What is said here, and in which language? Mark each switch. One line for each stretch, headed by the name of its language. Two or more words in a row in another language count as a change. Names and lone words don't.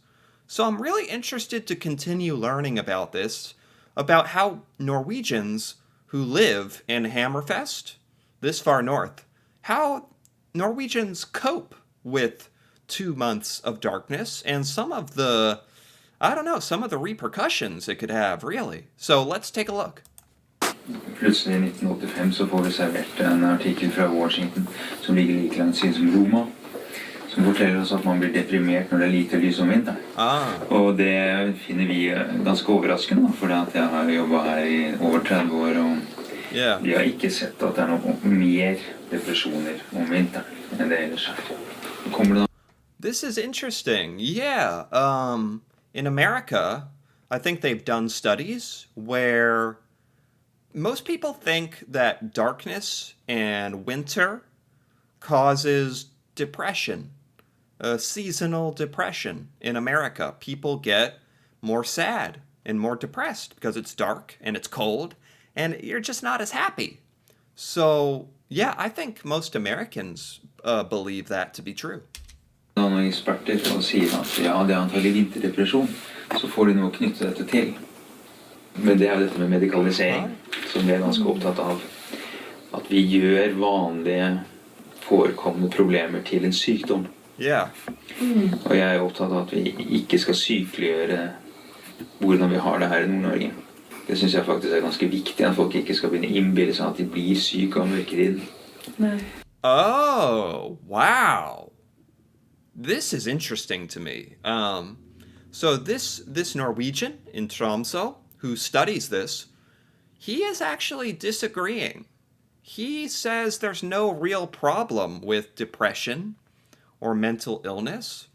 English: So I'm really interested to continue learning about this, about how Norwegians who live in Hammerfest, this far north, how Norwegians cope with 2 months of darkness and some of the repercussions it could have, really. So let's take a look.
Norwegian: Plutselig i 1985 så får vi servert en artikkel fra Washington som ligger like langt syd som Roma, som forteller oss at man blir deprimert når det er lite lys om vinteren. Og det finner vi ganske overraskende, for jeg har jobbet her i over 30 år, og vi har ikke sett at det er noe mer depresjoner om vinteren enn det ellers er. Kommer det da?
English: This is interesting. Yeah. In America, I think they've done studies where most people think that darkness and winter causes depression, seasonal depression in America. People get more sad and more depressed because it's dark and it's cold and you're just not as happy. So, yeah, I think most Americans believe that to be true.
Norwegian: Noen eksperter som sier at ja, det er antagelig vinterdepresjon, så får de noe knyttet dette til. Men det er dette med medikalisering, som vi er ganske opptatt av. At vi gjør vanlige forekommende problemer til en sykdom. Og jeg er opptatt av at vi ikke skal sykeliggjøre hvordan vi har det her i Nord-Norge. Det synes jeg faktisk er ganske viktig, at folk ikke skal begynne innbille seg at de blir syke av mørketiden.
English: Oh, wow. This is interesting to me. So this Norwegian in Tromsø who studies this, he is actually disagreeing. He says there's no real problem with depression or mental illness.